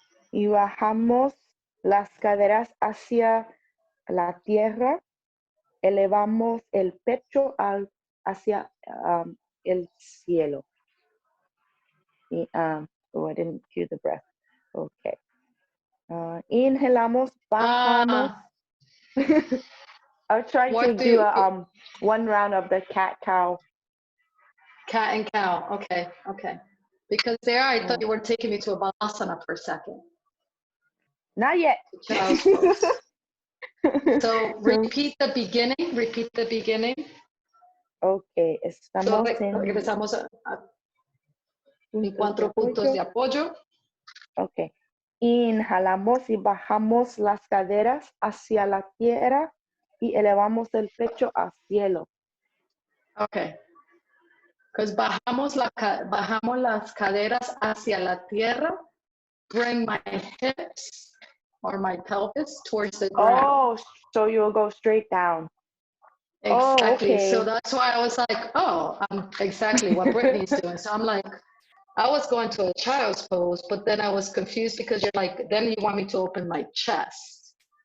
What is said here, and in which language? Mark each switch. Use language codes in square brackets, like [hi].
[es] Y bajamos las caderas hacia la tierra, elevamos el pecho hacia el cielo. [en] Y, oh, I didn't cue the breath. Okay. [es] Inhalamos, bajamos. [en] I'll try to do one round of the cat-cow. Cat and cow. Okay, okay. Because there, I thought you were taking me to a balasana for a second. Not yet. Child's pose. So repeat the beginning. Repeat the beginning. [es] Okay, estamos regresamos a 4 puntos de apoyo. [en] Okay. [es] Inhalamos y bajamos las caderas hacia la tierra y elevamos el pecho al cielo. [en] Okay. [es] Because bajamos las caderas hacia la tierra. [en] Bring my hips or my pelvis towards the ground. Oh, so you'll go straight down. Exactly. Oh, okay. So that's why I was like, oh, I'm exactly what Brittany's doing. So I'm like, I was going to a child's pose, but then I was confused because you're like, then you want me to open my chest.